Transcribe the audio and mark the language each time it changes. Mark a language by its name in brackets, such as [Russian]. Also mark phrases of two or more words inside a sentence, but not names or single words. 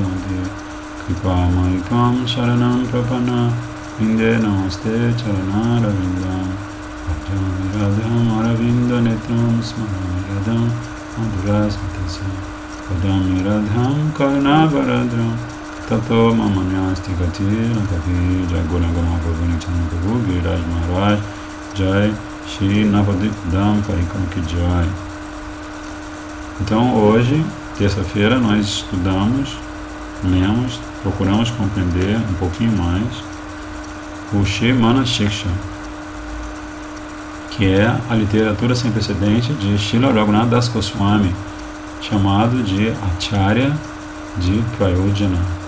[Sanskrit] Madhya Kripa Maitvam Sharanam Prapana Inde Namaste Charanara Vindam Bhajami Radham Aravinda Netram Smarami Radham Madhuras Matasya Padami Radham Karna Varadram Tato Mamanyasti Gati Nakavi Jai Gurangama Prabhu Nityananda Prabhu Giriraj Maharaj Jai Shri Navadvip Dham Karikam Ki Jai. [Portuguese] Então hoje, terça-feira, nós estudamos, lemos, procuramos compreender um pouquinho mais o Shri Manassiksha, que é a literatura sem precedente de Srila Raghunath Das Goswami, chamado de Acharya de Prayojana.